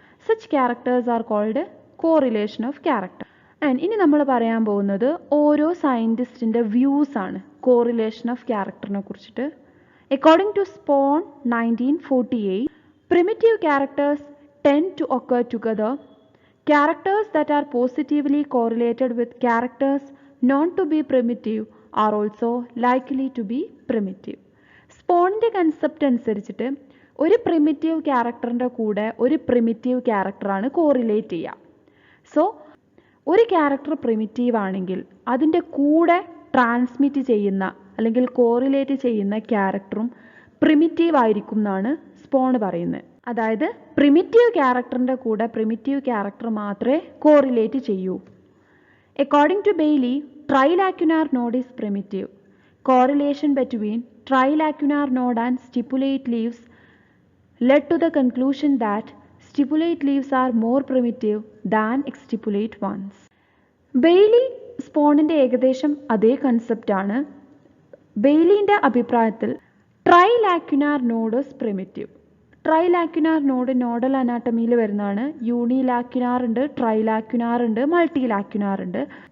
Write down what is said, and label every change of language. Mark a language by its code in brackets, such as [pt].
[en] Such characters are called correlation of character. [ml] And ഇനി നമ്മൾ പറയാൻ പോകുന്നത് ഓരോ സയൻറ്റിസ്റ്റിൻ്റെ വ്യൂസ് ആണ് കോറിലേഷൻ ഓഫ് ക്യാരക്ടറിനെ കുറിച്ചിട്ട്. [en] According to Spawn 1948, primitive characters tend to occur together. Characters that are positively correlated with characters known to be primitive are also likely to be primitive. [ml] സ്പോണിൻ്റെ concept അനുസരിച്ചിട്ട് ഒരു പ്രിമിറ്റീവ് ക്യാരക്ടറിൻ്റെ കൂടെ ഒരു primitive ക്യാരക്ടറാണ് correlate ചെയ്യുക. So ഒരു character primitive ആണെങ്കിൽ അതിൻ്റെ കൂടെ ട്രാൻസ്മിറ്റ് ചെയ്യുന്ന അല്ലെങ്കിൽ കോറിലേറ്റ് ചെയ്യുന്ന ക്യാരക്ടറും പ്രിമിറ്റീവ് ആയിരിക്കും എന്നാണ് സ്പോൺ പറയുന്നത്. അതായത് പ്രിമിറ്റീവ് ക്യാരക്ടറിൻ്റെ കൂടെ പ്രിമിറ്റീവ് ക്യാരക്ടർ മാത്രമേ കോറിലേറ്റ് ചെയ്യൂ. [en] According to Bailey, trilacunar node is primitive. Correlation between trilacunar node and stipulate leaves led to the conclusion that stipulate leaves are more primitive than exstipulate ones. [ml] Bailey സ്പോണിൻ്റെ ഏകദേശം അതേ കൺസെപ്റ്റാണ്. ബെയ്ലിൻ്റെ അഭിപ്രായത്തിൽ ട്രൈലാക്യുനാർ node primitive. ട്രൈലാക്യുനാർ node nodal അനാട്ടമിയിൽ വരുന്നതാണ്. യൂണിലാക്യുനാർ ഉണ്ട്, ട്രൈലാക്യുനാർ ഉണ്ട്, മൾട്ടിലാക്യുനാർ ഉണ്ട്.